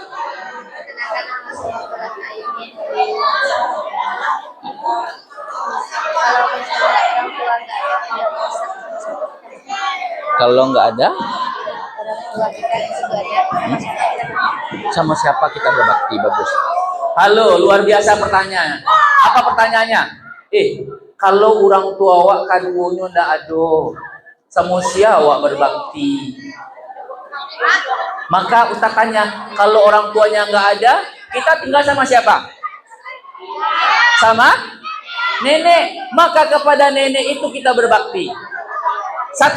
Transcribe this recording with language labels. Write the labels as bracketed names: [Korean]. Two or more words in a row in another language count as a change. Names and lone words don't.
[Indonesian] Perkenalkan nama saya Berat Ayu. Kalau misalnya orang tua nggak ada, Kalau nggak ada, orang tua kita di surga, sama siapa kita berbakti? Bagus. Halo, luar biasa pertanyaan. Apa pertanyaannya? [Minangkabau] Kalau orang tua awak kadunya ndak ado, [Indonesian] sama siapa awak berbakti? Maka Ustaz tanya, kalau orang tuanya nggak ada, kita tinggal sama siapa? Sama nenek. Maka kepada nenek itu kita berbakti. Satu.